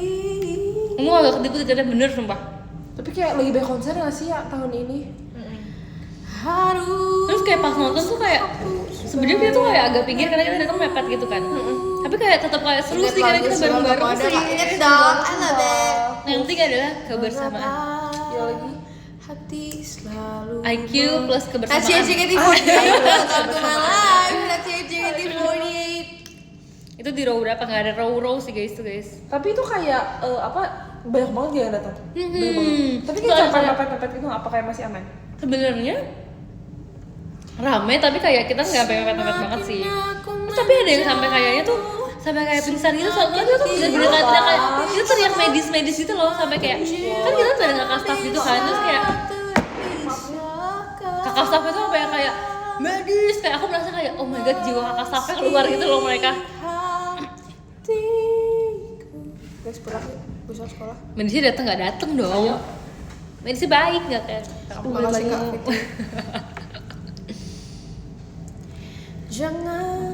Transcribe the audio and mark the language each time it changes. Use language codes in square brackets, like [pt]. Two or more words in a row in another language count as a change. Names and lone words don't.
[id] Kamu agak ketipu ternyata bener sumpah. tapi kayak lagi banyak konser nggak sih ya tahun ini Harus. Terus kayak pas nonton tuh kayak sebenarnya kita tuh kayak agak pinggir karena kita datang mepet gitu kan. Tapi kayak tetap kayak seru sih karena kita bareng-bareng sih. Ingat dong, [en] I love it. [id] Yang penting adalah kebersamaan. ya lagi Hati selalu. IQ plus That's kebersamaan. JKT48. [en] Welcome to my life. That's JKT48. [id] Itu di row berapa? Nggak ada row sih guys tuh guys. tapi itu kayak apa banyak banget dia yang datang. Banyak banget. Tapi kayak Soalnya sampai pepet-pepet itu apa kayak masih aman? sebenarnya rame tapi kayak kita nggak pepet-pepet banget sih. Terus tapi ada yang sampai kayaknya tuh sampai kayak pingsan gitu, soalnya kita tuh bener-bener kayak kita teriak medis gitu loh, sampai kayak kan kita tuh ada kakak staff gitu kan, terus kayak kakak staff itu sampai kayak medis, kayak aku merasa kayak [en] oh my god [id] jiwa kakak staffnya keluar gitu loh mereka. Guys, pulang yuk, besok sekolah. Medisnya datang nggak datang dong. Medisnya baik nggak kayak Makasih Kak Fitri. Jangan